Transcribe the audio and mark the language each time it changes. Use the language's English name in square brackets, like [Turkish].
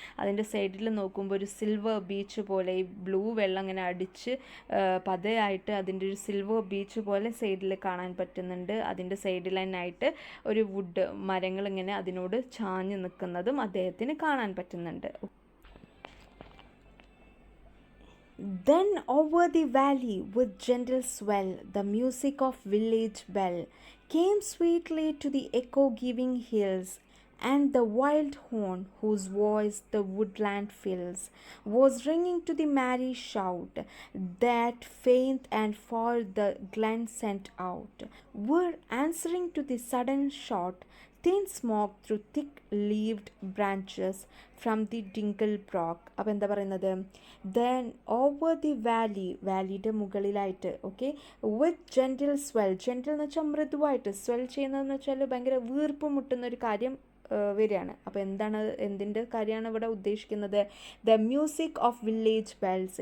[Malayalam] അതിൻ്റെ സൈഡിൽ നോക്കുമ്പോൾ ഒരു സിൽവർ ബീച്ച് പോലെ ഈ ബ്ലൂ വെള്ളം ഇങ്ങനെ അടിച്ച് പതയായിട്ട് അതിൻ്റെ ഒരു സിൽവർ ബീച്ച് പോലെ സൈഡിൽ കാണാൻ പറ്റുന്നുണ്ട്. അതിൻ്റെ സൈഡിൽ തന്നെയായിട്ട് ഒരു വുഡ് മരങ്ങൾ ഇങ്ങനെ അതിനോട് ചാഞ്ഞ് നിൽക്കുന്നതും അദ്ദേഹത്തിന് കാണാൻ പറ്റുന്നുണ്ട്. [English] Then over the valley with gentle swell, the music of village bell came sweetly to the echo-giving hills, and the wild horn, whose voice the woodland fills, was ringing to the merry shout that faint and far the glen sent out, were answering to the sudden shot, thin smoke through thick-leaved branches from the dingle brook. [Malayalam] അപ്പോൾ എന്താ പറയുന്നത്, [English] then over the [Malayalam] വാലിയുടെ മുകളിലായിട്ട്, okay, [English] With gentle swell. [Malayalam] Gentle എന്ന് വെച്ചാൽ മൃദുവായിട്ട്, swell ചെയ്യുന്നതെന്ന് വെച്ചാൽ ഭയങ്കര വീർപ്പ് മുട്ടുന്ന ഒരു കാര്യം വരികയാണ്. അപ്പോൾ എന്തിൻ്റെ കാര്യമാണ് ഇവിടെ ഉദ്ദേശിക്കുന്നത്, [English] The music of village bells.